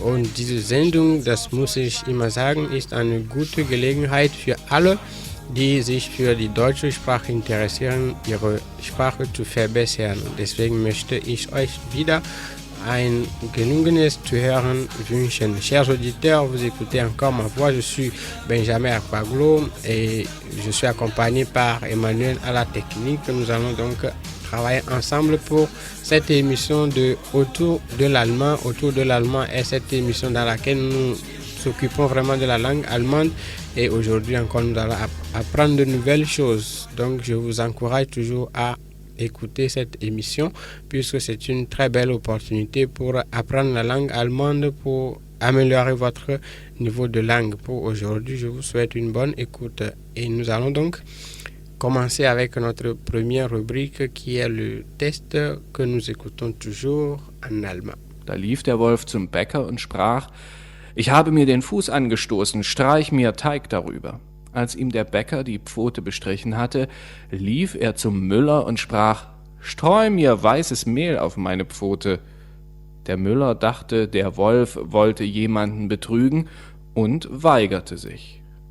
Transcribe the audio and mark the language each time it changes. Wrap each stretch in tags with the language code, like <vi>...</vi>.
<de>Und diese Sendung, das muss ich immer sagen, ist eine gute Gelegenheit für alle, die sich für die deutsche Sprache interessieren, ihre Sprache zu verbessern. Deswegen möchte ich euch wieder ein gelungenes Zuhören wünschen.</de> <fr>Chers auditeurs, vous écoutez encore ma voix. Je suis Benjamin Akpaglo et je suis accompagné par Emmanuel à la technique. Nous allons donc travailler ensemble pour cette émission de Autour de l'Allemand. Autour de l'Allemand est cette émission dans laquelle nous s'occupons vraiment de la langue allemande et aujourd'hui encore nous allons apprendre de nouvelles choses. Donc je vous encourage toujours à écouter cette émission puisque c'est une très belle opportunité pour apprendre la langue allemande, pour améliorer votre niveau de langue. Pour aujourd'hui, je vous souhaite une bonne écoute et nous allons donc commencer avec notre première rubrique qui est le test que nous écoutons toujours en allemand.</fr> <de>Da lief der Wolf zum Bäcker und sprach: Ich habe mir den Fuß angestoßen, streich mir Teig darüber. Als ihm der Bäcker die Pfote bestrichen hatte, lief er zum Müller und sprach: Streu mir weißes Mehl auf meine Pfote. Der Müller dachte, der Wolf wollte jemanden betrügen und weigerte sich.</de>